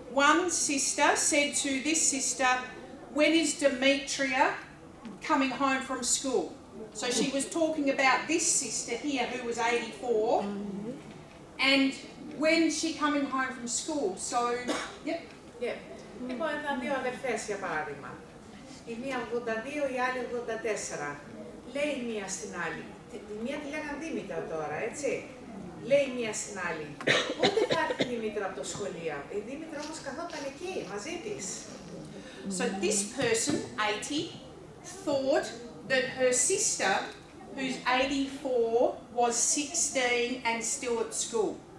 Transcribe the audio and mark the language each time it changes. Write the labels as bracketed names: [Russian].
[English] One sister said to this sister, "When is Dementia coming home from school?" So she was talking about this sister here who was 84, and when's she coming home from school? So, yep. [Greek] Λοιπόν, ήταν δύο αδερφές για παράδειγμα. Η μία 82, η άλλη 84. Λέει η μία στην άλλη. Τη μία τη λέγαν Δήμητρα τώρα, έτσι. Λέει η μία στην άλλη. Πότε θα έρθει η Δήμητρα από το σχολείο? Η Δήμητρα όμως καθόταν εκεί, μαζί της. [English] So this person, 80, thought that her sister, who's 84, was 16 and still at school.